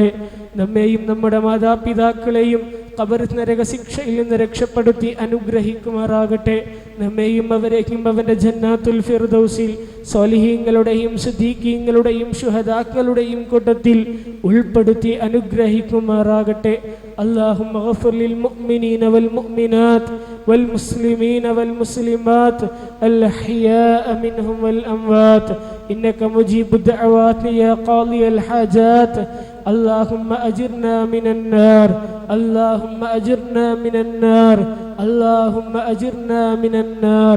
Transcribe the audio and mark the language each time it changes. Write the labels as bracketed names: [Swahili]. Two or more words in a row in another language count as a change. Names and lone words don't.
[Malayalam] നമ്മെയും നമ്മുടെ മാതാപിതാക്കളെയും ഖബർ നരക ശിക്ഷയിൽ നിന്ന് രക്ഷപ്പെടുത്തി അനുഗ്രഹിക്കുമാറാകട്ടെ. നമ്മെയും അവരെയും അവന്റെ ജന്നാത്തുൽ ഫിർദൗസിൽ സ്വാലിഹീങ്ങളുടെയും സിദ്ദീഖീങ്ങളുടെയും ശുഹദാക്കളുടെയും കൂട്ടത്തിൽ ഉൾപ്പെടുത്തി അനുഗ്രഹിക്കുമാറാകട്ടെ. [Arabic] اللهم اغفر للمؤمنين والمؤمنات والمسلمين والمسلمات الأحياء منهم والأموات إنك مجيب الدعوات يا قاضي الحاجات. اللهم أجرنا من النار، اللهم أجرنا من النار، اللهم أجرنا من النار.